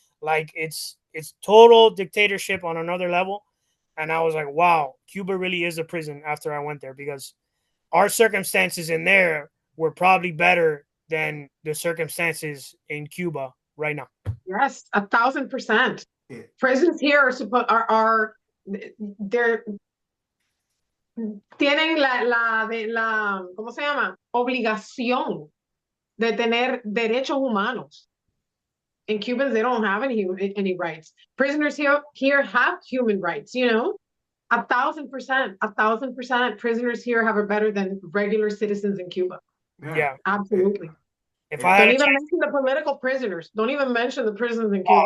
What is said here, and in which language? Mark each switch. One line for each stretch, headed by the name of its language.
English: Like it's total dictatorship on another level. And I was like, wow, Cuba really is a prison after I went there, because our circumstances in there were probably better than the circumstances in Cuba right now. Yes, 1,000%. Yeah. Prisons here are they're
Spanish: tienen la ¿cómo se llama? Obligación de tener derechos humanos.
English: And Cubans, they don't have any rights. Prisoners here have human rights, 1,000%, 1,000%. Prisoners here have it better than regular citizens in Cuba. Yeah, absolutely. Don't even mention the political prisoners. Don't even mention the prisons in Cuba.